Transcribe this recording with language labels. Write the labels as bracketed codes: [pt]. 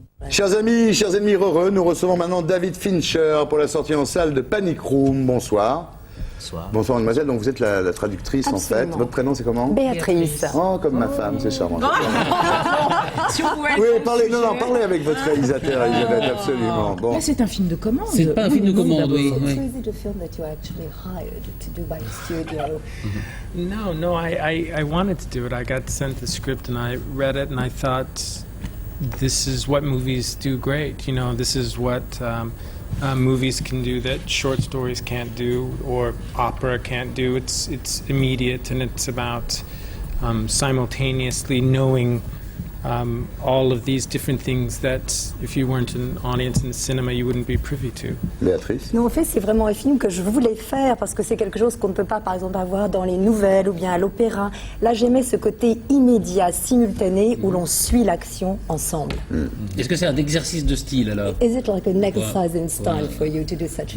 [fr] Chers amis, chers ennemis heureux, nous recevons maintenant David Fincher pour la sortie en salle de Panic Room. Bonsoir. Bonsoir. Bonsoir mademoiselle, donc vous êtes la traductrice. Absolument. En fait. Votre prénom c'est comment? Béatrice. Oh, comme ma femme, c'est charmant. Si on pouvait Oui, parlez avec votre réalisateur, Elisabeth, absolument. Bon. Là, c'est un film de commande. C'est pas un film de commande, oui. [en] So is it a film that you actually hired to do by a studio? No, I wanted to do it. I got sent the script and I read it and I thought, this is what movies do great. You know, this is what movies can do that short stories can't do or opera can't do. It's immediate and it's about simultaneously knowing all of these different things that if you weren't an audience in the cinema, you wouldn't be privy to. Béatrice. [fr] Non, en fait, c'est vraiment un film que je voulais faire parce que c'est quelque chose qu'on ne peut pas, par exemple, avoir dans les nouvelles ou bien à l'opéra. Là, j'aimais ce côté immédiat, simultané, où l'on suit l'action ensemble. Est-ce que c'est un exercice de style alors? [en] Is it like an exercise in style for you to do such a